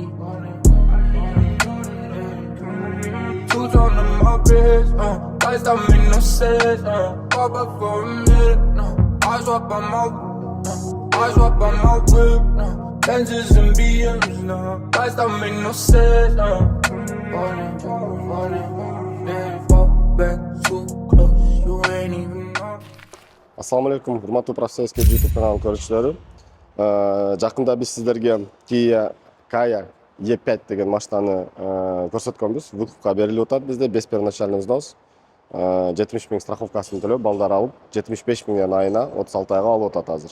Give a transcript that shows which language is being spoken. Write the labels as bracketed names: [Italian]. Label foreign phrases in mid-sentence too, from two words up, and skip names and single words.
[English] Two tone on my wrist, lights don't make no sense, pop up for a minute, I swap on my whip, Benzes and BMs, lights don't make no sense, fall back too close, you ain't even know. [Arabic] السلام عليكم, [Kyrgyz] hurmatly Profseyskiy YouTube kanalının көрүүчүлөрү. Жакында биз сиздерге Kia E5 деген машинаны көрсөткөнбүз. Выкупка берилип атат бизде, [Russian] без первоначальный взнос. [Kyrgyz] 70 000 страховкасын төлөп, балдар алып, 75 000 айына 36 айга алып атат азыр.